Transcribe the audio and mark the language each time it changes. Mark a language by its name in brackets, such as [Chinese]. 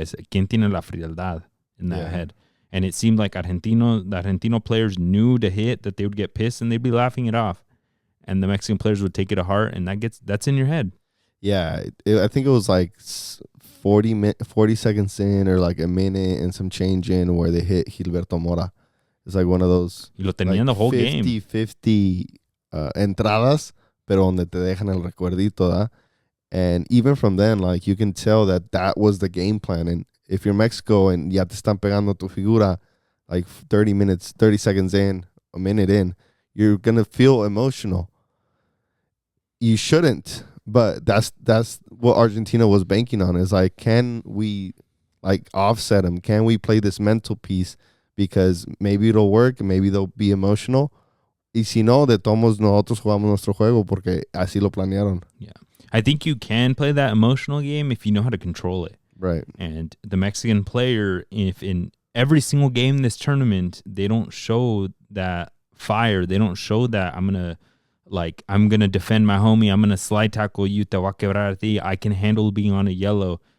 [English] It's [Spanish] quien tiene la frialdad [English] in that head. And it seemed like the Argentino players knew to hit, that they would get pissed and they'd be laughing it off. And the Mexican players would take it to heart, and that's in your head. Yeah, I think it was like 40 seconds in, or like a minute and some change in, where they hit Gilberto Mora. It's like one of those. [Spanish] Y lo tenían [English] the whole [Spanish] 50 entradas, pero donde te dejan el recuerdito, ¿da? [English] And even from then, like, you can tell that was the game plan. And if you're Mexico and [Spanish] ya te están pegando tu figura, [English] like 30 seconds in, a minute in, you're going to feel emotional. You shouldn't, but that's what Argentina was banking on, is like, can we like offset them? Can we play this mental piece? Because maybe it'll work, maybe they'll be emotional. [Spanish] Y si no, de todos nosotros jugamos nuestro juego porque así lo planearon. [English] Yeah. I think you can play that emotional game if you know how to control it. Right. And the Mexican player, if in every single game in this tournament, they don't show that fire. They don't show that I'm going to defend my homie. I'm going to slide tackle you. [Spanish] Te voy a quebrar a ti. [English] I can handle being on a yellow.